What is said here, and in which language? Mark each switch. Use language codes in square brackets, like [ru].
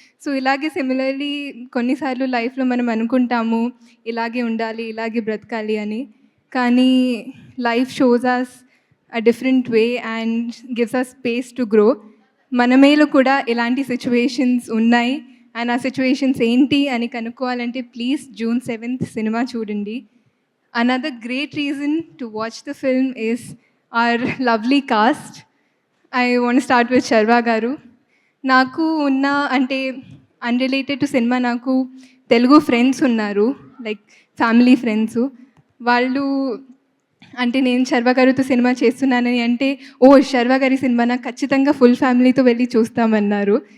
[te] So, ఇలాగే similarly కొన్నిసార్లు లైఫ్‌లో మనం అనుకుంటాము ఇలాగే ఉండాలి, ఇలాగే బ్రతకాలి అని. [en] కానీ life shows us a different way and gives us space to grow. [te] మన మేలు కూడా ఇలాంటి సిట్యుయేషన్స్ ఉన్నాయి. అండ్ ఆ సిట్యుయేషన్స్ ఏంటి అని కనుక్కోవాలంటే ప్లీజ్ జూన్ 7th సినిమా చూడండి. [en] Another great reason to watch the film is our lovely cast. I want to start with Sharva garu. [te] నాకు ఉన్న అంటే అన్‌రిలేటెడ్ టు సినిమా నాకు తెలుగు ఫ్రెండ్స్ ఉన్నారు. Like family friends. వాళ్ళు అంటే నేను శర్వ గారితో సినిమా చేస్తున్నానని అంటే, ఓహ్! శర్వ గారి సినిమానా ఖచ్చితంగా ఫుల్ ఫ్యామిలీతో వెళ్లి చూస్తామన్నారు.